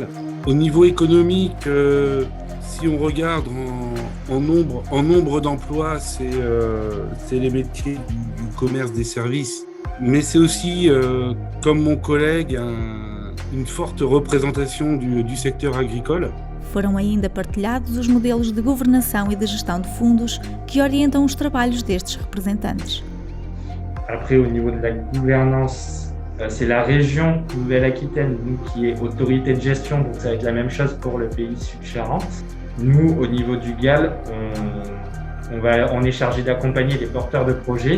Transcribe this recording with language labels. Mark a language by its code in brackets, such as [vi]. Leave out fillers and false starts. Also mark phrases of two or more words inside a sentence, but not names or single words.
[fr] Au niveau économique, si on regarde en nombre d'emplois, c'est les métiers du commerce, des services, mais c'est aussi, comme mon collègue, une forte représentation du secteur agricole. [pt] Foram ainda partilhados os modelos de governação e de gestão de fundos que orientam os trabalhos destes representantes. [fr] Après, au niveau de la gouvernance, c'est la région Nouvelle-Aquitaine qui est autorité de gestion, donc ça va être la même chose pour le pays Sud-Charente. Nous, au niveau du GAL, on est chargé d'accompagner les porteurs de projets.